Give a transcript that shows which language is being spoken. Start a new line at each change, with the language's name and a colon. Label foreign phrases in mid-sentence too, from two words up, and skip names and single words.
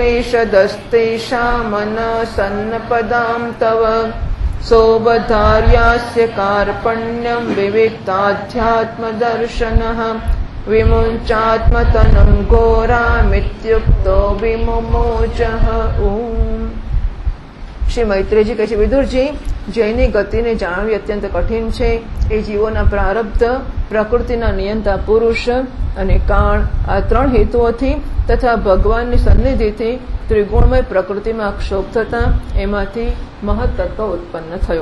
Sanskrit: क्लेशदस्तेषामनसन्नपदां तव सोऽवधार्यास्य कार्पण्यं विविक्ताध्यात्मदर्शनः विमुञ्चात्मतनं घोरामित्युक्तो विमुमोचः ॐ શ્રી
Gujarati: મૈત્રેયજી કહે છે, વિદુરજી, જેની ગતિને જાણવી અત્યંત કઠિન છે એ જીવોના પ્રારબ્ધ, પ્રકૃતિના નિયંતા પુરુષ અને કાળ આ ત્રણ હેતુઓથી તથા ભગવાનની સન્નિધિથી ત્રિગુણમય પ્રકૃતિમાં ક્ષોભ થતા એમાંથી મહત્તત્વ ઉત્પન્ન થયો.